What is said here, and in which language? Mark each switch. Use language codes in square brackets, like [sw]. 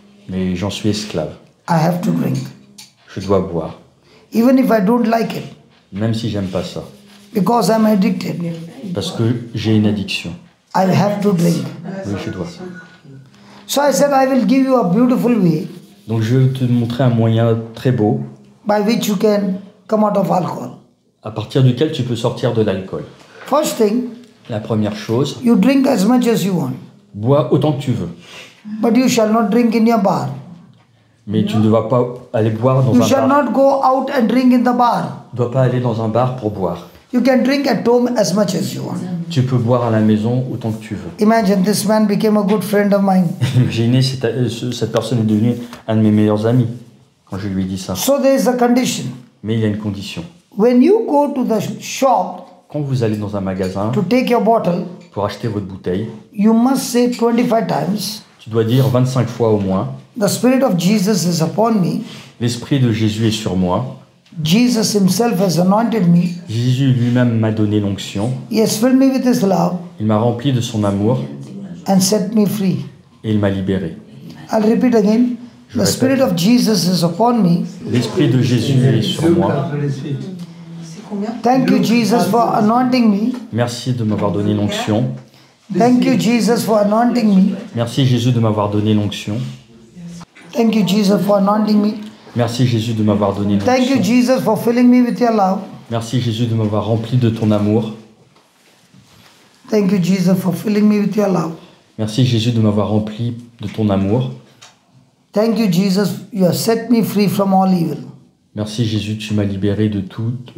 [fr] mais j'en suis esclave. [en] I have to drink. [fr] Je dois boire, [en] Even if I don't like it, [fr] même si j'aime pas ça. [en] because I'm addicted, [fr] Parce que j'ai une addiction. [en] I have to drink. [fr] Oui, je dois. [en] So I said, I will give you a beautiful way [fr] Donc je vais te montrer un moyen très beau [en] by which you can come out of alcohol. [fr] à partir duquel tu peux sortir de l'alcool. [en] First thing, [fr] La première chose, [en] you drink as much as you want, [fr] bois autant que tu veux. [en] but you shall not drink in your bar. [fr] Mais tu ne dois pas aller boire dans [en] You [fr] un [en] shall [fr] bar. [en] not go out and drink in the bar. [fr] Tu ne dois pas aller dans un bar pour boire. [en] You can drink at home as much as you want. [fr] Tu peux boire à la maison autant que tu veux. [en] Imagine this man became a good friend of mine. [fr] Imaginez, cette personne est devenue un de mes meilleurs amis quand je lui ai dit ça. [en] So there is a condition. [fr] Mais il y a une condition. [en] When you go to the shop [fr] Quand vous allez dans un magasin [en] to take your bottle, [fr] pour acheter votre bouteille, [en] you must say 25 times, [fr] tu dois dire 25 fois au moins, [en] the Spirit of Jesus is upon me. [fr] l'Esprit de Jésus est sur moi. [en] Jesus himself has anointed me. [fr] Jésus lui-même m'a donné l'onction. [en] He has filled me with his love [fr] Il m'a rempli de son amour [en] and set me free. [fr] et il m'a libéré. [en] I'll repeat again. The [fr] répète. [en] Spirit of Jesus is upon me. [fr] L'Esprit de Jésus est sur moi. C'est combien? [en] Thank you, Jesus, for anointing me. [fr] Merci de m'avoir donné l'onction. [en] Thank you, Jesus, for anointing me. [fr] Merci Jésus de m'avoir donné l'onction. [en] Thank you, Jesus, for anointing me. [fr] Merci Jésus de m'avoir donné [en] Thank you, [fr] l'onction. [en] Jesus, for filling me with your love. [fr] Merci Jésus de m'avoir rempli de ton amour. [en] Thank you, Jesus, for filling me with your love. [fr] Merci Jésus de m'avoir rempli de ton amour. [en] Thank you, Jesus, you have set me free from all evil. [fr] Merci Jésus, tu m'as libéré de tout.